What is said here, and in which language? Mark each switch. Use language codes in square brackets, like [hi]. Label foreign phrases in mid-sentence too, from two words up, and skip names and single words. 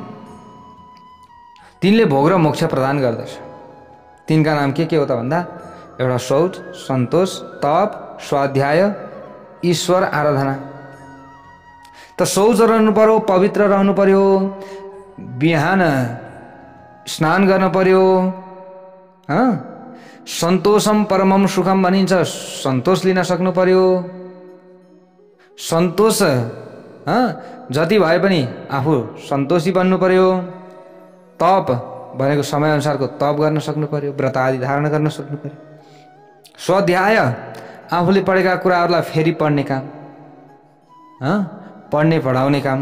[ne] तिनले भोग र मोक्ष प्रदान गर्दछ। तिनका नाम के हो त भन्दा एउटा शौच, सन्तोष, तप, स्वाध्याय, ईश्वर आराधना। त शौच रहनु पर्यो, पवित्र रहनु पर्यो, बिहान स्नान गर्न पर्यो। [sa] सन्तोषम परमम सुखम [ne] भनिन्छ, सन्तोष लिन सक्नु पर्यो। सन्तोष जति भए पनि आफू सन्तोषी बन्नु पर्यो। तप भनेको समयअनुसारको तप गर्न सक्नु पर्यो, व्रत आदि धारण गर्न सक्नु पर्यो। स्वाध्याय आफूले पढेका कुराहरूलाई फेरि पढ्ने काम, पढ्ने पढाउने काम।